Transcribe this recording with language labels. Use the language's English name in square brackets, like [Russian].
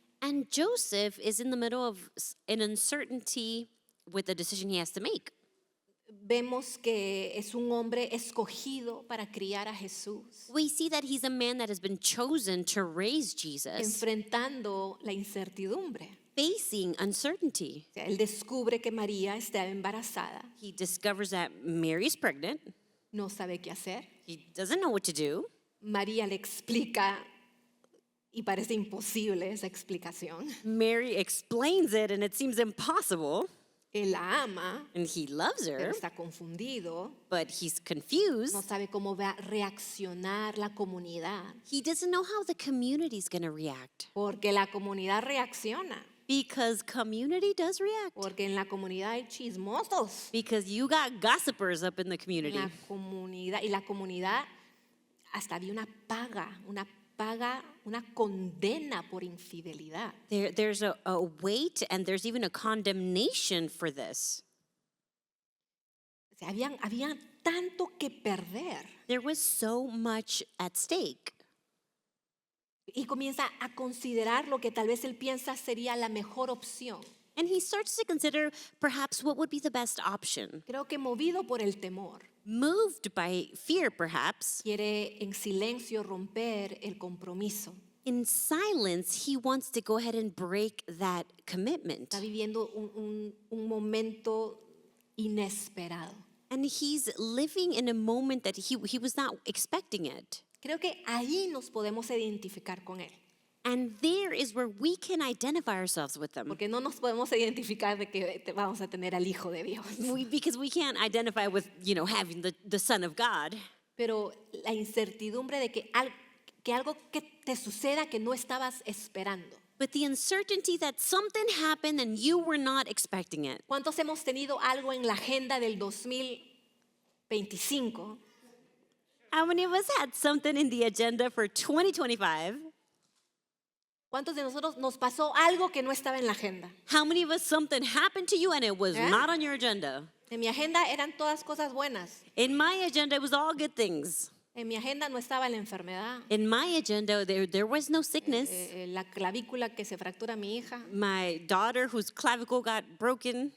[English] And Joseph is in the middle of an uncertainty with the decision he has to make. [Spanish] Vemos que es un hombre escogido para criar a Jesús, [English] We see that he's a man that has been chosen to raise Jesus, [Spanish] enfrentando la incertidumbre. [English] facing uncertainty. [Spanish] O sea, él descubre que María está embarazada, [English] He discovers that Mary is pregnant. [Spanish] no sabe qué hacer. [English] He doesn't know what to do. [Spanish] María le explica y parece imposible esa explicación. [English] Mary explains it, and it seems impossible. [Spanish] Él la ama, [English] And he loves [Spanish] pero [English] her, [Spanish] está confundido, [English] but he's confused. [Spanish] no sabe cómo va a reaccionar la comunidad, [English] He doesn't know how the community's going to react. [Spanish] porque la comunidad reacciona, [English] Because community does react. [Spanish] porque en la comunidad hay chismosos. [English] Because you got gossipers up in the [Spanish] En [English] community. [Spanish] la comunidad, y la comunidad hasta había una paga, una condena por infidelidad. [English] There's a weight and there's even a condemnation for this. [Spanish] O sea, había tanto que perder. [English] There was so much at stake. [Spanish] Y comienza a considerar lo que tal vez él piensa sería la mejor opción. [English] And he starts to consider perhaps what would be the best option. [Spanish] Creo que movido por el temor, [English] Moved by fear, perhaps, [Spanish] quiere en silencio romper el compromiso. [English] in silence, he wants to go ahead and break that commitment. [Spanish] Está viviendo un momento inesperado. [English] And he's living in a moment that he was not expecting it. [Spanish] Creo que ahí nos podemos identificar con él. [English] And there is where we can identify ourselves with them. [Spanish] Porque no nos podemos identificar de que vamos a tener al Hijo de Dios. [English] Because we can't identify with, having the Son of God. [Spanish] Pero la incertidumbre de que algo que te suceda que no estabas esperando. [English] But the uncertainty that something happened and you were not expecting it. [Spanish] ¿Cuántos hemos tenido algo en la agenda del 2025? [English] How many of us had something in the agenda for 2025? [Spanish] ¿Cuántos de nosotros nos pasó algo que no estaba en la agenda? [English] How many of us something happened to you and it was ¿Eh? not on your agenda? [Spanish] En mi agenda eran todas cosas buenas. [English] In my agenda, it was all good things. [Spanish] En mi agenda no estaba la enfermedad, [English] In my agenda, there was no sickness. [Spanish] la clavícula que se fractura mi hija, [English] My daughter, whose clavicle got broken,